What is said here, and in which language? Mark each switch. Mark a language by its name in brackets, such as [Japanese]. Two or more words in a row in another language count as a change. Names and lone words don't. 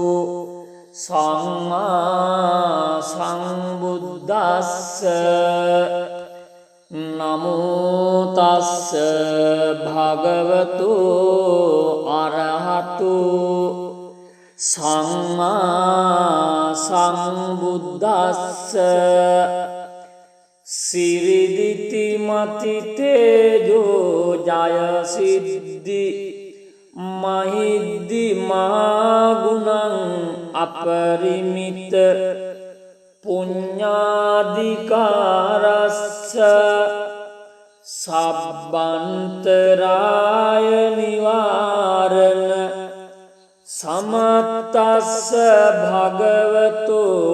[Pali] සම්මා සම්බුද්දස්ස නමෝ තස්ස භගවතු අරහතු සම්මා සම්බුද්දස්ස සිරිදිති මති තේජෝ ජය සිද්ධි මහිද්දි මාගුණං අපරිමිත පුඤ්ඤාධිකාරස්ස සබ්බන්තරාය නිවාරණ සමත්තස්ස භගවතු